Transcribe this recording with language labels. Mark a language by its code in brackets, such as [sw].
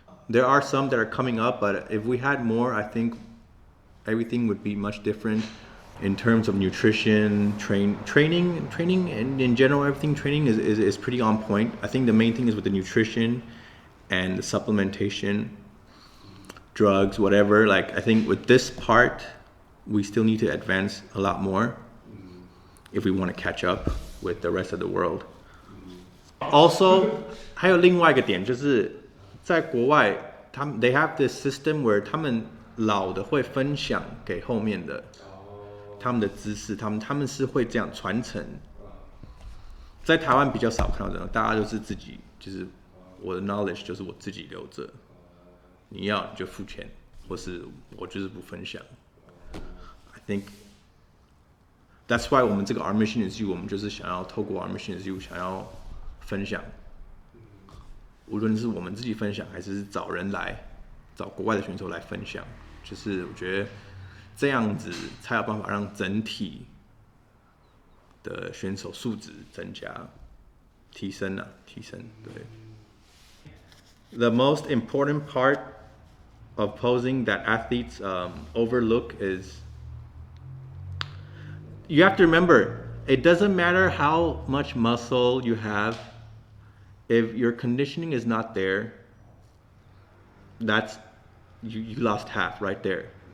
[en] There are some that are coming up, but if we had more, I think everything would be much different in terms of nutrition, training, and in general, everything training is pretty on point. I think the main thing is with the nutrition and the supplementation, drugs, whatever. Like, I think with this part, we still need to advance a lot more if we want to catch up with the rest of the world. Also, [zh] 还有另外一个点就是在国外，他们 [en] they have this system where [zh] 他们老的会分享给后面的，他们的知识，他们是会这样传承。在台湾比较少看到这种，大家都是自己，就是我的 knowledge 就是我自己留着，你要你就付钱，或是我就是不分享。 [en] I think that's why [zh] 我们这个 ourmissionisyou 我们就是想要透过 ourmissionisyou 想要分享，无论是我们自己分享，还是找人来，找国外的选手来分享，就是我觉得这样子才有办法让整体的选手素质增加、提升。对。 [en] The most important part of posing that athletes overlook is you have to remember, it doesn't matter how much muscle you have, if your conditioning is not there, that's you lost half right there.